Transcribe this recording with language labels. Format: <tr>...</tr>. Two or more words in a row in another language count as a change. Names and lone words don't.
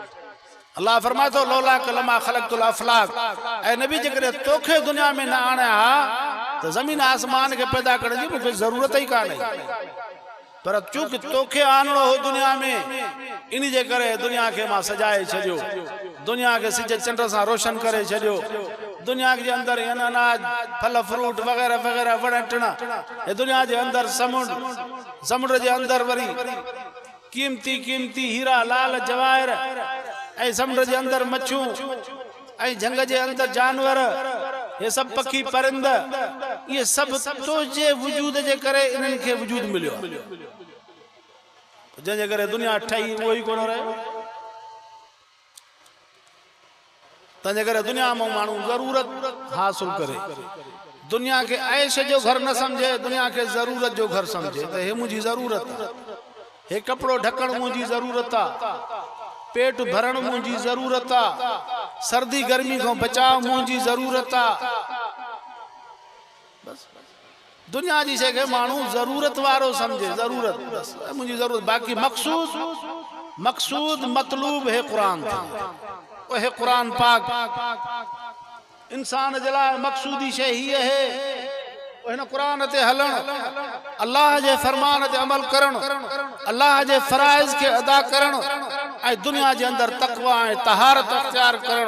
<sd>अल्लाह फरमाए थो</sd> <ar>لولاك لما خلقت الأفلاك,</ar> <sd>ऐं नबी जेकॾहिं तोखे दुनिया में न आणिया हा त ज़मीन आसमान खे पैदा करण जी मूंखे ज़रूरत ई कान्हे, पर चूंकि तोखे आणणो हो दुनिया में, इन जे करे दुनिया खे मां सजाए छॾियो, दुनिया के सिज चंड सां रोशन करे छॾियो। दुनिया के अंदर अनाज फल फ्रूट वगैरह वगैरह वण टिण, ये दुनिया के अंदर समुंड, समुंड के अंदर वरी कीमती कीमती हीरा लाल जवाहिर, ऐं समुंड के अंदर मच्छू, ऐं झंग के अंदर जानवर, ये सब पखी परिंद, ये सब तुझे वजूद के करे इन्हनि खे वजूद मिलियो। जंहिंजे करे दुनिया ठही वो ही कोन रहे। तंहिंजे करे दुनिया में माण्हू ज़रूरत हासिल करे, दुनिया के ऐश जो घर न समझे, दुनिया के ज़रूरत जो घर समझे। तो हे मुझी ज़रूरत है, हे कपड़ो ढकण मुझी ज़रूरत है, पेट भरण मुझी ज़रूरत है, सर्दी गर्मी को बचाव मुझी ज़रूरत है। बस दुनिया जी शइ खे माण्हू ज़रूरत वारो समझे, ज़रूरत बस मुझी ज़रूरत। बाकी मकसूद मकसूद मतलूब है कुरान था, वह कुरान पाक इंसान जे लाइ मकसूदी शइ हीअ है, हिन कुरान ते हलण, अल्लाह जे फरमान ते अमल करण, अल्लाह जे फराइज़ के अदा करण, ऐं दुनिया जे अंदर तक़वा ऐं तहारत अख्तियार करण।</sd>